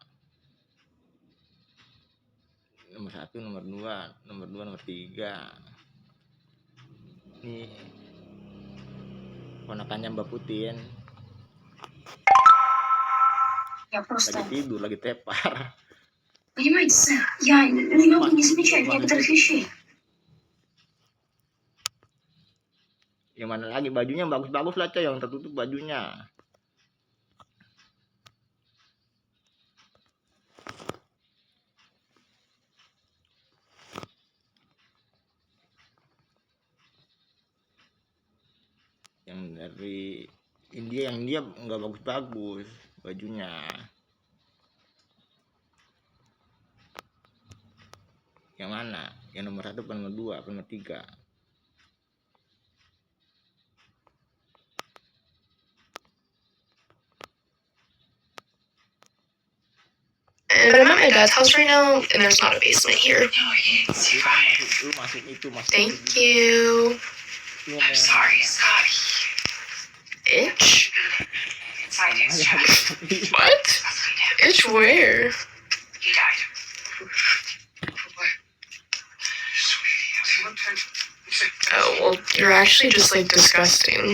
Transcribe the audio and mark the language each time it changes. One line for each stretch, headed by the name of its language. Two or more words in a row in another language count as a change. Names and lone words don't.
Indonesian: Nomor 1, nomor 2, nomor 2, nomor 3. Nih ponakannya Mbak Putin. Lagi tidur, lagi tepar.
Russian: Понимаете, я не могу не замечать некоторых вещей.
Indonesian: Yang mana lagi? Bajunya bagus-bagus lah coy, yang tertutup bajunya. Yang dari India, yang India nggak bagus-bagus bajunya. Yang mana? Yang nomor 1, nomor 2, nomor 3?
English: And I'm at my dad's house right now, and there's not a basement here.
Indonesian: Lu masuk itu,
English: Thank you. I'm sorry, Scotty. Itch? Inside his chest. What? Itch where? He died. Oh, well, you're actually just like disgusting.